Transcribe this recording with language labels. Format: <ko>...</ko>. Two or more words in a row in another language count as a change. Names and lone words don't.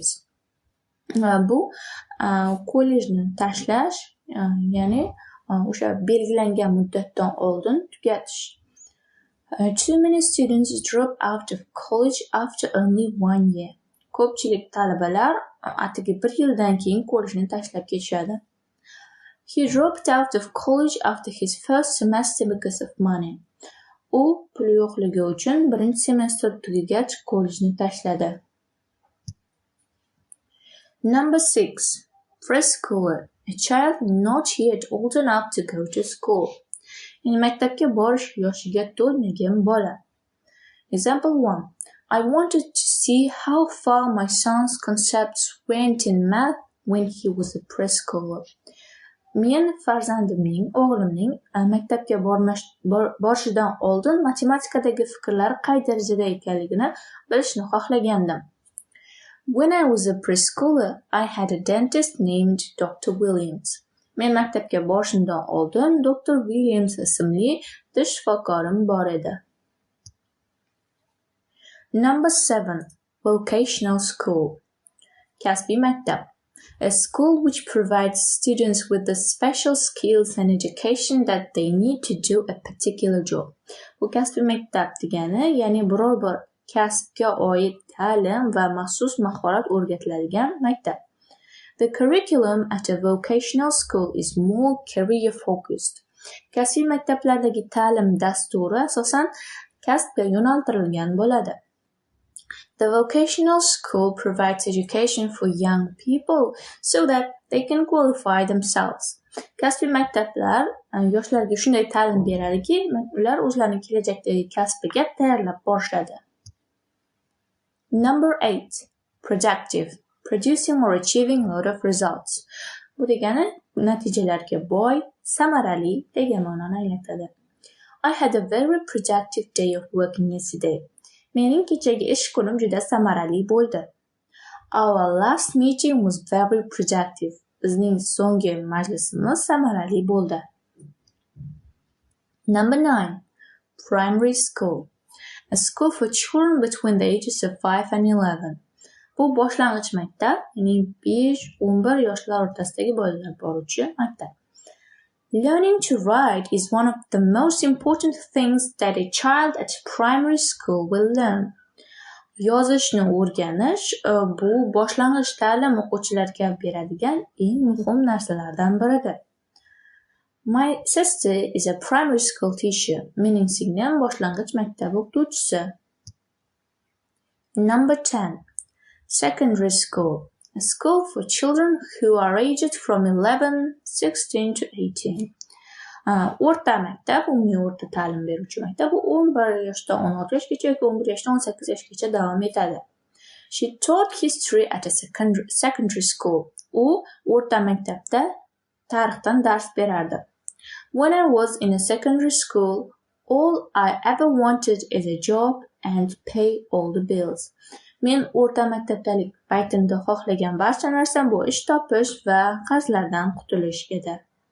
<uz>Bu kollejni tashlash, ya'ni o'sha belgilangan muddatdan oldin tugatish.</uz> <en>Too many students drop out of college after only 1 year.</en> <uz>Ko'pchilik talabalar atigi 1 yildan keyin kollejni tashlab ketishadi.</uz> <en>He dropped out of college after his first semester because of money.</en> <uz>U pul yo'qligi uchun birinchi semestr tugagach kollejni tashladi.</uz> <en>Number 6. Preschooler. A child not yet old enough to go to school.</en> <uz>Yani maktabga borish yoshiga to'lmagan bola.</uz> <en>Example 1. I wanted to see how far my son's concepts went in math when he was a preschooler.</en> <uz>Men farzandimning, o'g'limning maktabga borishidan oldin matematikadagi fikrlari qay darajada ekanligini bilishni xohlagandim.</uz> <en>When I was a preschooler, I had a dentist named Dr. Williams.</en> <uz>Men maktabga borishimdan oldin Dr. Williams ismli tish shifokorim bor edi.</uz> <en>Number 7. Vocational school.</en> <uz>Kasbiy maktab.</uz> <en>A school which provides students with the special skills and education that they need to do a particular job.</en> <uz>Bu kasbiy maktab degani, ya'ni biror bir kasbga oid ta'lim va maxsus mahorat o'rgatiladigan maktab.</uz> <en>The curriculum at a vocational school is more career focused.</en> <uz>Kasbiy maktablardagi ta'lim dasturi asosan kasbga yo'naltirilgan bo'ladi.</uz> <en>The vocational school provides education for young people so that they can qualify themselves.</en> <uz>Kasbiy maktablar yoshlarga shunday ta'lim beradiki, ular o'zlarining kelajakdagi kasbiga tayyorlab borishadi.</uz> <en>Number 8. Productive. Producing or achieving a lot of results.</en> <uz>Bu degani natijalarga boy, samarali degan ma'noni anglatadi.</uz> <en>I had a very productive day of working yesterday.</en> <uz>Mening kechagi ish kunim juda samarali bo'ldi.</uz> <en>Our last meeting was very productive.</en> <uz>Bizning so'nggi majlisimiz samarali bo'ldi.</uz> <en>Number 9. Primary school. A school for children between the ages of 5 and 11.</en> <uz>Bu boshlang'ich maktab, ya'ni 5-11 yoshlar o'rtasidagi bolalar boruvchi maktab.</uz> <en>Learning to write is one of the most important things that a child at primary school will learn.</en> <uz>Yozishni o'rganish bu boshlang'ich ta'lim o'quvchilariga beradigan eng muhim narsalardan biridir.</uz> <en>My sister is a primary school teacher.</en> <uz>Mening singlim boshlang'ich maktab o'qituvchisi.</uz> <en>Number 10. Secondary school. A school for children who are aged from 11, 16 to 18.</en> <uz>O'rta maktab, umumiy o'rta ta'lim beruvchi maktab, bu 11 yoshdan 16 yoshgacha yoki 11 yoshdan 18 yoshgacha davom etadi.</uz> <en>She taught history at a secondary school.</en> <uz>U o'rta maktabda tarixdan dars berardi.</uz> <en>When I was in a secondary school, all I ever wanted is a job and pay all the bills.</en> <uz>Men o'rta maktabdalik paytimda xohlagan barcha narsam bu ish topish va qarzlardan qutulish edi.</uz>